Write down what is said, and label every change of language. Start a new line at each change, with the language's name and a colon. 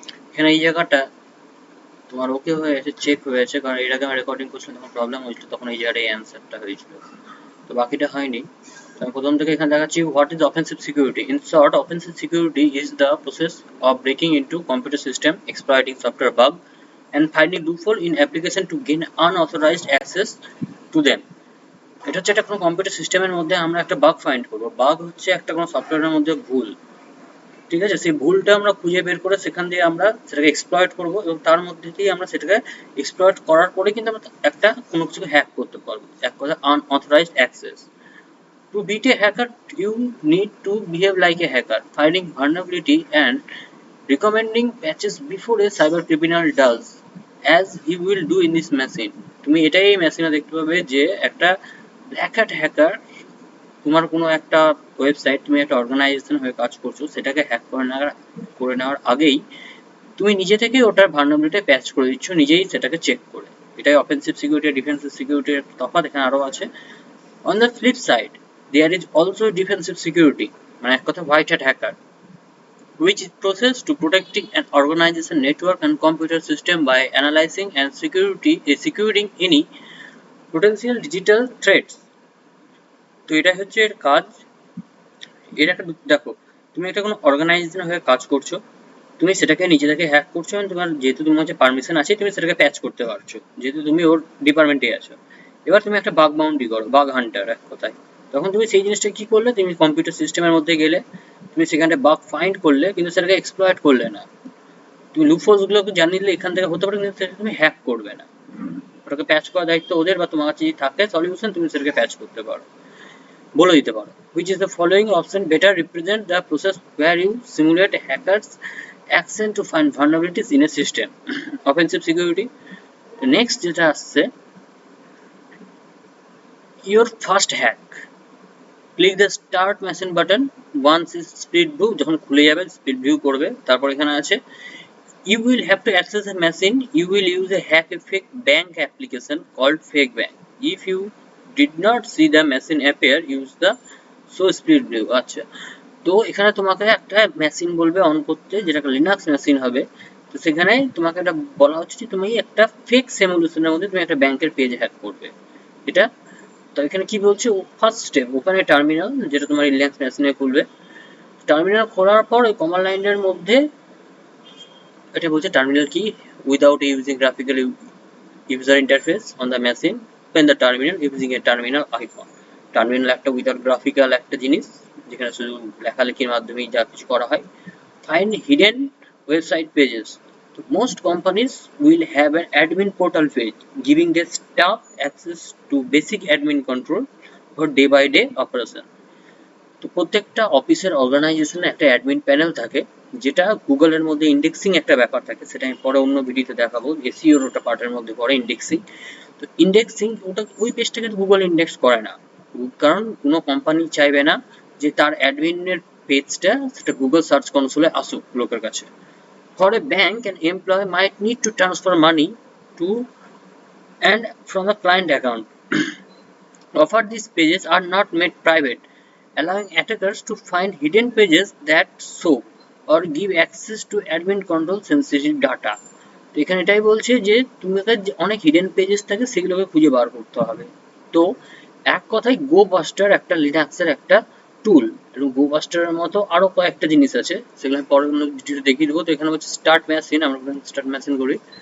Bangla: এখানে এই জায়গাটা তোমার ওকে হয়ে গেছে, চেক হয়ে গেছে, কারণ এর আগে আমি রেকর্ডিং করছিলাম তখন প্রবলেম হয়েছিল, তখন এই জায়গাটা এই অ্যান্সারটা হয়েছিল, তো বাকিটা হয়নি। তো আমি প্রথম থেকে এখানে দেখাচ্ছি
English: What is offensive security. In short, offensive security is the process of breaking into computer system, exploiting software bug and finding loophole in application to gain unauthorized access to them.
Bangla: এটা হচ্ছে একটা কোনো কম্পিউটার সিস্টেমের মধ্যে আমরা একটা bug find করবো। Bug হচ্ছে একটা কোনো সফটওয়্যারের মধ্যে ভুল, ঠিক আছে? সেই ভুলটা আমরা খুঁজে বের করে সেখান দিয়ে আমরা সেটাকে এক্সপ্লয়েট করবো, এবং তার মধ্যে দিয়ে আমরা সেটাকে এক্সপ্লয়েট করার পরে কিন্তু আমরা একটা কোনো কিছুকে হ্যাক করতে পারবো। এক কথা, unauthorised access.
English: To beat a hacker, you need to behave like a hacker, finding vulnerability and recommending patches before a cyber criminal does, as he will do in this machine.
Bangla: তুমি এটাই এই মেশিনে দেখতে পাবে যে একটা ব্ল্যাক হ্যাট হ্যাকার তোমার কোনো একটা ওয়েবসাইট, তুমি একটা অর্গানাইজেশন হয়ে কাজ করছো, সেটাকে হ্যাক করে নেওয়ার আগেই তুমি নিজে থেকেই ওটার ভালনারেবিলিটি প্যাচ করে দিচ্ছ, নিজেই সেটাকে চেক করে। এটাই অফেন্সিভ সিকিউরিটি আর ডিফেন্সিভ সিকিউরিটির তফাৎ এখানে আরো আছে।
English: On the flip side, there is also defensive security,
Bangla: মানে এক কথা
English: white hat hacker, which is process to protecting an organization network and computer system by analyzing and securing any potential digital threats.
Bangla: তো এটা হচ্ছে এর কাজ। এর একটা দেখো, তুমি একটা কোনো অর্গানাইজেশন হয়ে কাজ করছো, তুমি সেটাকে নিজে থেকে হ্যাক করছো, এবং তোমার যেহেতু তোমার কাছে পারমিশন আছে, তুমি সেটাকে প্যাচ করতে পারছো, যেহেতু তুমি ওর ডিপার্টমেন্টে আছো। এবার তুমি একটা বাগ বাউন্ডি করো, বাগ হান্টার এক কথায়। তখন তুমি সেই জিনিসটা কি করলে, তুমি কম্পিউটার সিস্টেমের মধ্যে গেলে, তুমি সেখানে বাগ ফাইন্ড করলে, কিন্তু সেটাকে এক্সপ্লয়েট করলে না। তুমি লুপহোলস গুলোকে জানিয়ে দিলে এখান থেকে হতে পারে, কিন্তু সেটা তুমি হ্যাক করবে না। ওটাকে প্যাচ করার দায়িত্ব ওদের, বা তোমার কাছে যদি থাকে সলিউশন, তুমি সেটাকে প্যাচ করতে পারো, বলে দিতে পারো।
English: Which is the following option better represent the process where you simulate a hacker's action to find vulnerabilities in a system. Offensive security. The next
Bangla: যেটা আসছে,
English: your first hack. Click the start machine button once is split view,
Bangla: যখন খুলে যাবে
English: split view
Bangla: করবে, তারপর এখানে আছে
English: you will have to access a machine. You will use a hack a fake bank application called fake bank. If you did not see the machine appear, use the show split view.
Bangla: আচ্ছা, তো এখানে তোমাকে একটা machine বলবে on করতে, যেটা একটা Linux machine হবে। তো সেখানে তোমাকে একটা বলা হচ্ছে যে তুমি একটা ফেক সিমুলেশনের মধ্যে তুমি একটা ব্যাংকের পেজ হ্যাক করবে। এটা তো এখানে কি বলছে,
English: first step open a terminal,
Bangla: যেটা তোমার লিনাক্স মেশিনে খুলবে। টার্মিনাল খোলার পর ওই কমান্ড লাইনের মধ্যে এটা বলছে টার্মিনাল কি,
English: Without using graphical user interface on the machine, open the terminal using a terminal icon.
Bangla: Terminal একটা উইদাউট গ্রাফিক্যাল একটা জিনিস, যেখানে শুধু লেখালেখির মাধ্যমেই যা কিছু করা হয়।
English: Find hidden website pages. Most companies will have an admin portal page, giving their staff access to basic admin control for day-by-day operation.
Bangla: তো প্রত্যেকটা অফিসের অর্গানাইজেশনে একটা অ্যাডমিন প্যানেল থাকে, যেটা গুগলের মধ্যে ইন্ডেক্সিং একটা ব্যাপার থাকে, সেটা আমি পরে অন্য ভিডিওতে দেখাবো। এসইওর ওটা পার্টের মধ্যে পড়ে ইন্ডেক্সিং। তো ইন্ডেক্সিং ওটা, ওই পেজটাকে গুগল ইন্ডেক্স করে না, কারণ কোনো কোম্পানি চাইবে না যে তার অ্যাডমিনের পেজটা সেটা গুগল সার্চ কনসোলে আসুক লোকের কাছে।
English: For a bank, an employee might need to transfer money to and from a client account. Often these pages are not made private, allowing attackers to find hidden pages that show or give access to admin control sensitive data.
Bangla: তো এখানে এটাই বলছে যে তোমাদের যে অনেক hidden pages থাকে, সেগুলোকে খুঁজে বার করতে হবে। তো এক কথায় গো বাস্টার একটা লিনাক্সের একটা টুল, এবং গো বাস্টারের মতো আরো কয়েকটা জিনিস আছে, সেগুলো আমি পরে অন্য ভিডিওতে দেখিয়ে দেবো। তো এখানে হচ্ছে স্টার্ট মেশিন, আমরা স্টার্ট মেশিন করি।